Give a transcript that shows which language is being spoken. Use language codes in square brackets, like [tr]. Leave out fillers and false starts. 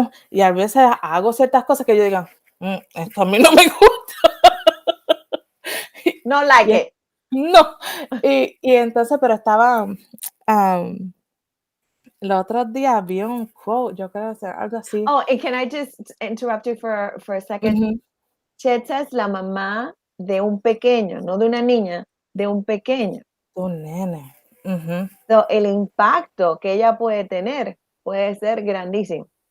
[es] Y a veces hago ciertas cosas que yo diga, esto a mí no me gusta. [en] No like it. [es] No. Y entonces, pero estaba los otros días vi un quote, yo creo, o sea, algo así. [en] Oh, and can I just interrupt you for a second? Ujú, [es] Chetza es la mamá de un pequeño, no de una niña, de un pequeño. un nene. Ujú. So, el impacto que ella puede tener puede ser grandísimo